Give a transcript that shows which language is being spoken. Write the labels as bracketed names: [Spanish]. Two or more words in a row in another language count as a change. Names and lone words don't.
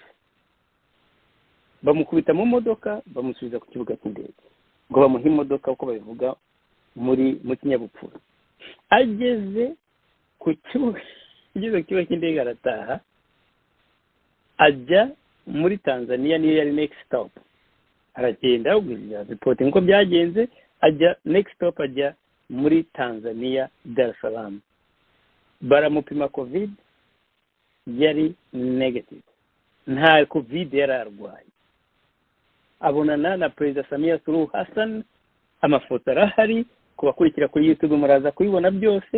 [Kinyarwanda] Bamukubita mu modoka, bamusubiza ku kibuga cy'indege ngo bamuhe imodoka uko babivuga mu kinyabupfura. Ageze ku kibuga cy'indege arataha, ajya muri Tanzania, niyo yari [English] next stop. [Kinyarwanda] Aragenda ubwira report ngo byagenze, ajya [English] next stop, [Kinyarwanda] ajya muri Tanzania Dar es Salaam. Baramupima covid, yari negative, nta covid yari arwaye. Abonana na Perezida Samia Suluhu Hassan, amafoto arahari, kubakurikira kuri YouTube muraza kubibona byose.